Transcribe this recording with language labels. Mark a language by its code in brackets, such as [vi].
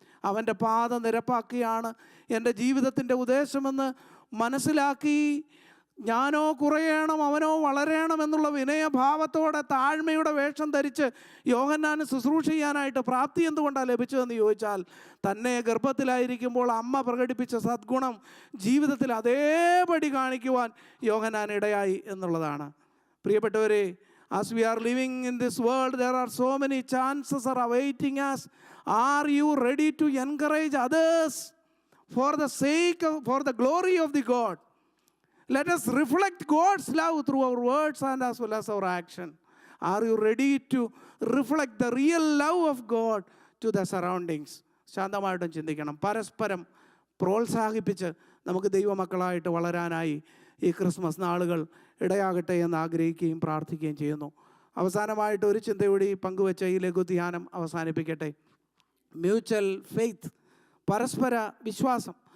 [ml] അവൻ്റെ പാത നിരപ്പാക്കിയാണ് എൻ്റെ ജീവിതത്തിൻ്റെ ഉദ്ദേശമെന്ന് മനസ്സിലാക്കി ഞാനോ കുറയണം അവനോ വളരണം എന്നുള്ള വിനയഭാവത്തോടെ താഴ്മയുടെ വേഷം ധരിച്ച് യോഹന്നാന് ശുശ്രൂഷ ചെയ്യാനായിട്ട് പ്രാപ്തി എന്തുകൊണ്ടാണ് ലഭിച്ചതെന്ന് ചോദിച്ചാൽ, തന്നെ ഗർഭത്തിലായിരിക്കുമ്പോൾ അമ്മ പ്രകടിപ്പിച്ച സദ്ഗുണം ജീവിതത്തിൽ അതേപടി കാണിക്കുവാൻ യോഹന്നാൻ ഇടയായി എന്നുള്ളതാണ്. പ്രിയപ്പെട്ടവരെ, [en] as we are living in this world, there are so many chances are awaiting us. Are you ready to encourage others for the sake of, for the glory of the God? Let us reflect God's love through our words and as well as our action. Are you ready to reflect the real love of God to the surroundings? [ml] ശാന്തമായിട്ടും ചിന്തിക്കണം. പരസ്പരം പ്രോത്സാഹിപ്പിച്ച് നമുക്ക് ദൈവമക്കളായിട്ട് വളരാനായി ഈ Christmas നാളുകൾ ഇടയാകട്ടെ എന്ന് ആഗ്രഹിക്കുകയും പ്രാർത്ഥിക്കുകയും ചെയ്യുന്നു. അവസാനമായിട്ട് ഒരു ചിന്തയോടെ പങ്കുവെച്ച ഈ ലഘുധ്യാനം അവസാനിപ്പിക്കട്ടെ. [en] mutual faith, [ml] പരസ്പര വിശ്വാസം.